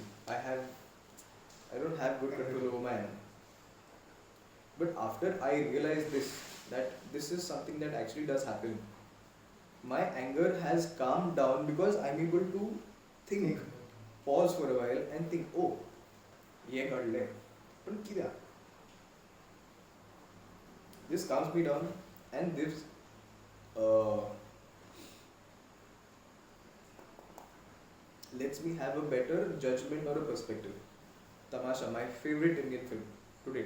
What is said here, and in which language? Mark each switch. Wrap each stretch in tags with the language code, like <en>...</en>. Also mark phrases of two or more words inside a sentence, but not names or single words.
<en>I don't have good control over my anger. But after I realized this, that this is something that actually does happen, my anger has calmed down because I'm able to think, pause for a while and think,</en> <hi>oh, ये कर ले,</hi> <kok>पण कित्याक?</kok> <en>This calms me down and this uh, lets me have a better judgment or a perspective. Tamasha, my favorite Indian film to date,</en>